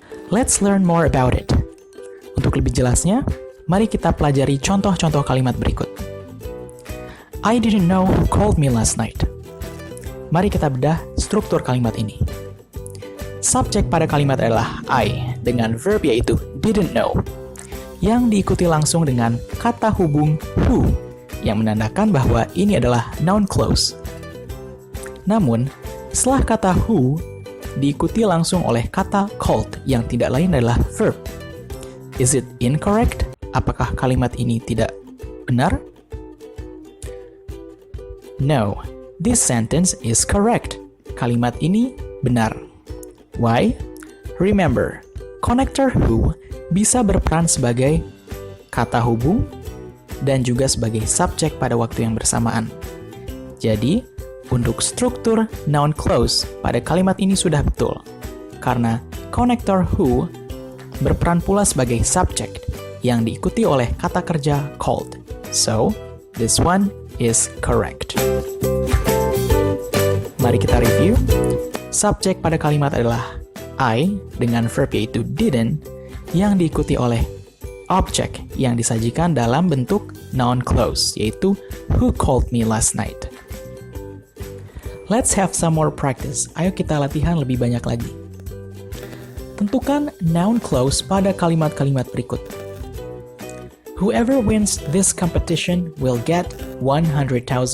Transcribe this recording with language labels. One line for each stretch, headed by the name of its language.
English: Let's learn more about it.
Indonesian: Untuk lebih jelasnya, mari kita pelajari contoh-contoh kalimat berikut.
English: I didn't know who called me last night.
Indonesian: Mari kita bedah struktur kalimat ini. Subjek pada kalimat adalah I dengan verb yaitu didn't know, yang diikuti langsung dengan kata hubung who, yang menandakan bahwa ini adalah noun clause. Namun, setelah kata who, diikuti langsung oleh kata called, yang tidak lain adalah verb.
English: Is it incorrect?
Indonesian: Apakah kalimat ini tidak benar?
English: No, this sentence is correct.
Indonesian: Kalimat ini benar.
English: Why? Remember,
Indonesian: connector who bisa berperan sebagai kata hubung dan juga sebagai subjek pada waktu yang bersamaan. Jadi, untuk struktur noun clause pada kalimat ini sudah betul, karena connector who berperan pula sebagai subject yang diikuti oleh kata kerja called.
English: So, this one is correct.
Indonesian: Mari kita review. Subjek pada kalimat adalah I dengan verb yaitu didn't yang diikuti oleh object yang disajikan dalam bentuk noun clause yaitu
English: who called me last night. Let's have some more practice.
Indonesian: Ayo kita latihan lebih banyak lagi. Tentukan noun clause pada kalimat-kalimat berikut.
English: Whoever wins this competition will get $100,000.